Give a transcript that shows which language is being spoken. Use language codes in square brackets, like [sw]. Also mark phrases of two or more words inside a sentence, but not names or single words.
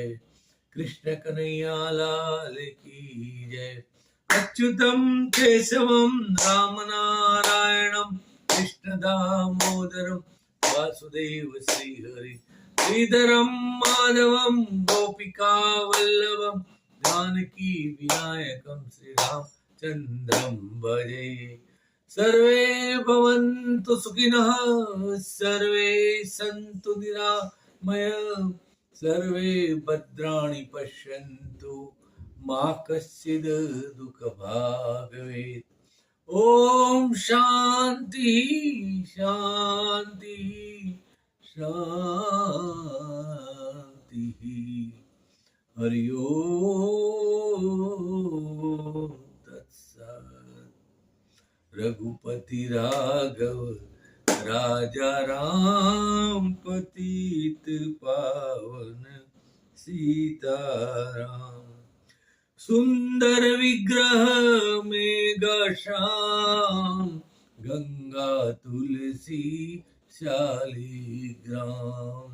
[hi] कृष्ण कन्हैया लाल की जय. [sa] અચ્યુતમ કેશવમ રામ નારાયણમ કૃષ્ણ દામોદરમ વાસુદેવ શ્રી હરિ. શ્રીધરમ માધવમ ગોપિકા વલ્લભમ जानकी विनायकम श्री रामचंद्रम भजे. सर्वे भवन्तु सुखिनः, सर्वे सन्तु निरामय, सर्वे भद्राणि पश्यन्तु, मा कश्चिद् दुःखभाग् भवेत्. ओम शांति शांति शांति. हरि ओम तत्सत्. [hi] रघुपति राघव राजा राम पतित पावन सीताराम. सुंदर विग्रह मेघा श्याम, गंगा तुलसी शालिग्राम.